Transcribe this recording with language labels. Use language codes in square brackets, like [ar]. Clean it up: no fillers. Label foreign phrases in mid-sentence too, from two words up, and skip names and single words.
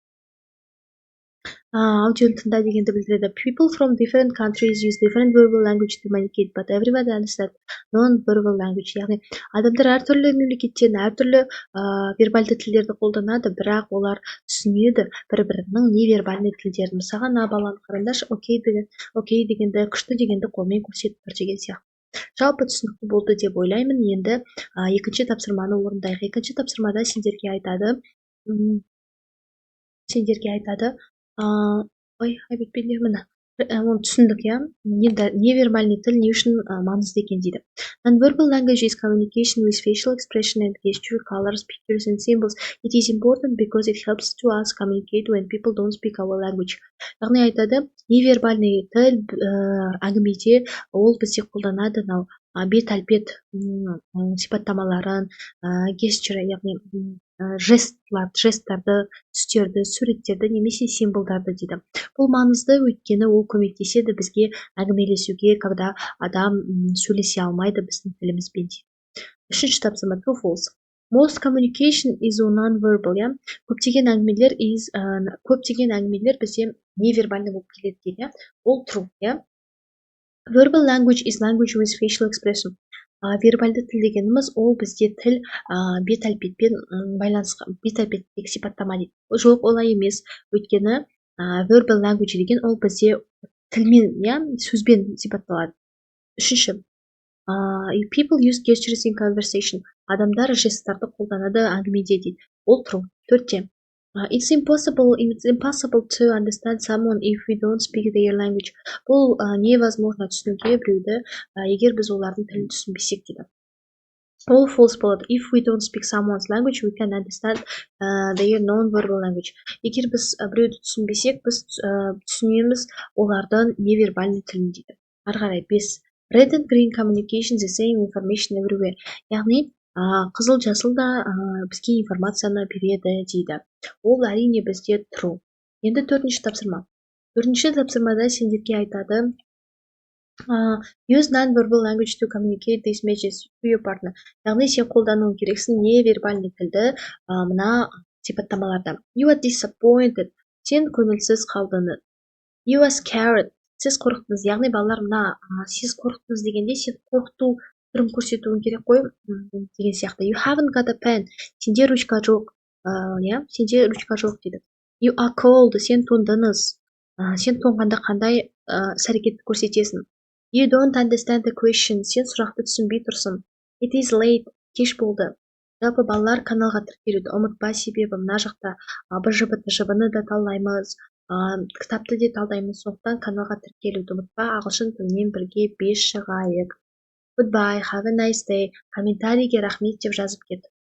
[kk] Аудионы тыңда дегенді білдіреді. [en] People from different countries use different verbal language to communicate, but everyone understands non-verbal language. [kk] Яғни адамдар әртүрлі мемлекеттен әртүрлі вербальды тілдерді қолданады, бірақ олар түсінеді бір-бірінің невербальный тілдерін. Мысалға мына баланы қараңдаршы, окей дегенді, күшті дегенді қолмен көрсетіп тұр деген сияқты. Жалпы түсінікті болды деп ойлаймын. Енді екінші тапсырманы орындайық. Екінші тапсырмада сендерге айтады, оны түсіндік, енді невербальный тіл не үшін маңызды екен дейді. [en] Non-verbal language is communication with facial expression and gesture, colors, pictures and symbols. It is important because it helps to us communicate when people don't speak our language. [kk] Яғни айтады, невербальный тіл әңгімеде ол бізде қолданады, бет әлпет сипаттамаларын, gesture, яғни жесттарды, түстерді, суреттерді немесе символдарды дейді. Бұл маңызды, өйткені ол көмектеседі бізге әңгімелесуге, когда адам сөйлесе алмайды біздің тілімізбен дейді. Үшінші тапсырма [en] true false. Most communication is non-verbal, yeah. [kk] Көптеген әңгімелер бізде невербальный болып келеді дейді, [en] yeah. All true, yeah. Verbal language is language with facial expression. [kk] Вербальды тіл дегеніміз ол бізде тіл бет әлпетпен байланысқан, бет әлпеттегі сипаттама дейді. Жоқ, олай емес. Өйткені [en] verbal language [kk] деген ол бізде тілмен, yeah, сөзбен сипатталады. Үшінші, [en] people use gestures in conversation. [kk] Адамдар жесттарды қолданады әңгімеде дейді. Ол true. Төртте, [en] it's impossible to understand someone if we don't speak their language. [kk] Бұл невозможно түсінуге біреуді, егер біз олардың тілін түсінбесек дейді. [en] All false [kk] болады. [en] If we don't speak someone's language, we can understand their non-verbal language. [kk] Егер біз біреуді түсінбесек, біз түсінеміз олардың невербальный тілін дейді. Ары қарай 5. [en] Red and green communication the same information everywhere. [kk] Яғни қызыл жасыл да бізге информацияны береді дейді. Ол әрине бізде true. Енді төртінші тапсырма. Төртінші тапсырмада сендерге айтады [en] use non-verbal language to communicate these messages to your partner. [kk] Яғни сен қолдануың керексің невербальный тілді мына сипаттамаларда. [en] You are disappointed. [kk] Сен көңілсіз қалдыңыз. [en] You are scared. [kk] Сіз қорықтыңыз. Яғни балалар мына сіз қорықтыңыз дегенде сен қорқыту түрін көрсетуің керек қой деген сияқты. [en] You haven't got a pen. [kk] Сенде ручка жоқ. Сенде ручка жоқ дейді. [en] You are cold. [kk] Сен тоңдыңыз. Сен тоңғанда қандай іс-әрекетті көрсетесің. [en] You don't understand the question. [kk] Сен сұрақты түсінбей тұрсың. [en] It is late. [kk] Кеш болды. Жалпы балалар каналға тіркелуді ұмытпа, себебі мына жақта БЖБ-ТЖБ-ны да талдаймыз, кітапты де талдаймыз. Сондықтан каналға тіркелуді ұмытпа. Ағылшын тілінен бірге 5 шығайық. [en] Goodbye, have a nice day. [kk] Комментарийге рахмет деп жазып кет.